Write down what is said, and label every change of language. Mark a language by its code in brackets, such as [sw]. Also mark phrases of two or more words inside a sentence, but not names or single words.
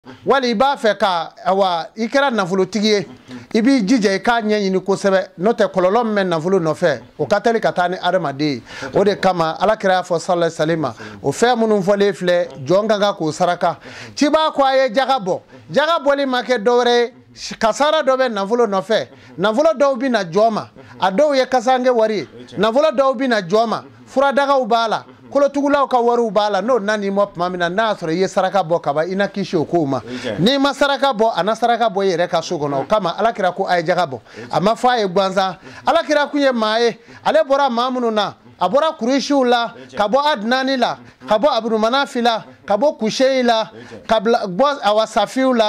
[bm] wali b'a fɛ ka awa I kɛra nafolotigi ye I b'i jija I k'a ɲɛɲini kosɛbɛ n'o tɛ kɔlɔlɔ min bɛ nafolo nɔfɛ o ka teli ka taa ni adamaden o de kama Alakira y'a fɔ [ar] صلى الله عليه وسلم [bm] o fɛn minnu fɔlen filɛ jɔn ka kan k'o saraka ci b'a ko a ye jaga bɔ jaga bɔli ma kɛ dɔwɛrɛ ye kasara dɔ bɛ nafolo nɔfɛ nafolo dɔw bɛ na jɔn ma a dɔw ye kasange wari ye nafolo dɔw bɛ na jɔn ma furadagaw b'a la kolotugulaw ka wariw b'a la n'o nani mo tuma min na n'a sɔrɔ I ye saraka bɔ kaba I na kisi o kow ma n'i ma saraka bɔ a na saraka bɔ I yɛrɛ ka so kɔnɔ o kama Alakira ko a ye jaga bɔ a ma fɔ a ye gansan Alakira kun ye maa ye ale bɔra maa minnu na a bɔra Kuresiw la ka bɔ Adnani la ka bɔ Abdumanafi la ka bɔ Kusheyi la ka bɔ awa Safiw la